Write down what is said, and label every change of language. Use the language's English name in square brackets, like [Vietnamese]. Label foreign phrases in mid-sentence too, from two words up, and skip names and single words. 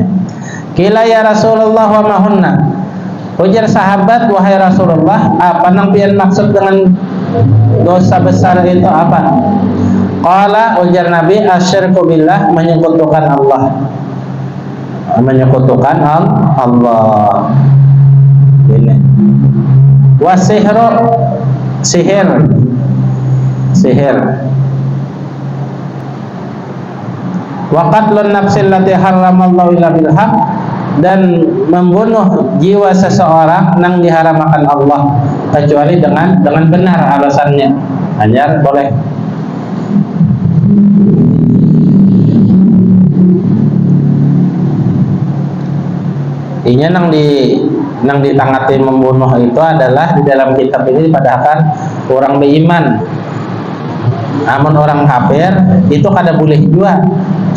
[Arabic] قيل يا رسول الله وما هن. [Banjar] Ujar sahabat, wahai Rasulullah, apa nang pian maksud dengan dosa besar itu apa? Qala, ujar Nabi, [Arabic] الشرك بالله, [Banjar] menyekutukan Allah. Menyekutukan Allah. Ini. Wasihru, sihir. [Arabic] وقتل النفس التي حرم الله إلا بالحق, [Banjar] dan membunuh jiwa seseorang yang diharamkan Allah kecuali dengan benar alasannya. Hanya boleh. Inya nang ditangati membunuh itu adalah di dalam kitab ini padahal orang beriman. Amun orang kafir itu kada boleh juga.